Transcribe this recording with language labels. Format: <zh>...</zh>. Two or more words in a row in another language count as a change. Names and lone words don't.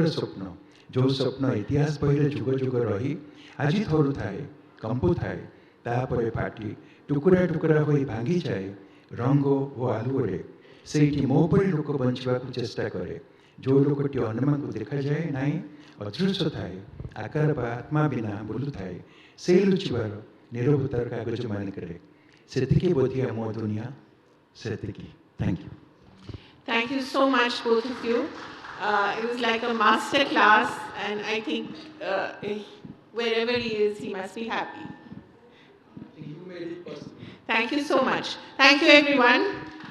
<or>ସ୍ୱପ୍ନ ଯେଉଁ ସ୍ୱପ୍ନ ଇତିହାସ ବହିରେ ଯୁଗ ଯୁଗ ରହି ଆଜି ଥରୁଥାଏ କମ୍ପୁଥାଏ ତାପରେ ଫାଟି ଟୁକୁରା ଟୁକୁରା ହୋଇ ଭାଙ୍ଗିଯାଏ ରଙ୍ଗ ଓ ଆଲୁଅରେ ସେଇଠି ମୋ ପରି ଲୋକ ବଞ୍ଚିବାକୁ ଚେଷ୍ଟା କରେ ଯେଉଁ ଲୋକଟି ଅନ୍ୟମାନଙ୍କୁ ଦେଖାଯାଏ ନାହିଁ ଅଦୃଶ୍ୟ ଥାଏ ଆକାର ବା ଆତ୍ମା ବିନା ବୁଲୁଥାଏ ସେଇ ଲୁଚିବାର ନିରବତାର କାଗଜ ମାନଙ୍କରେ ସେତିକି ବୋଧିଆ ମୋ ଦୁନିଆ ସେତିକି</or> <en>thank you Thank you so much, both of you. It was like a master class, and I think wherever he is, he must be happy. You made it possible. Thank you so much. Thank you, everyone.</en>